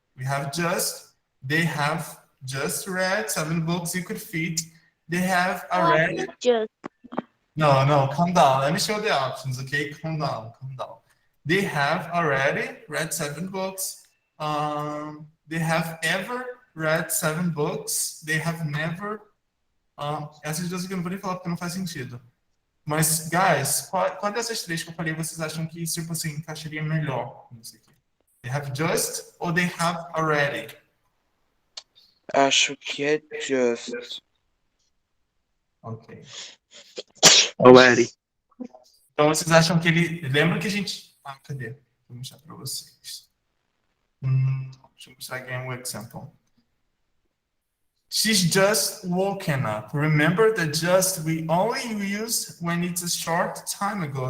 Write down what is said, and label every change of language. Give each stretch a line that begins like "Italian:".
English: We have they have just read 7 books you could fit. They have already. Just. No, calm down. Let me show the options, okay? Calm down. They have already read 7 books. They have ever read 7 books. They have never.
Portuguese: Essas duas aqui eu não vou nem falar porque não faz sentido. Mas, guys, qual dessas 3 que eu falei vocês acham que, tipo assim, encaixaria melhor nisso aqui?
English: They have just
Portuguese: ou
English: they have already?
Portuguese: Acho que é just. Ok.
English: Already.
Portuguese: Então, vocês acham que ele... Lembra que a gente... cadê? Vou mostrar para vocês. Deixa eu mostrar aqui um example.
English: She's just woken up. Remember that just we only use when it's a short time ago.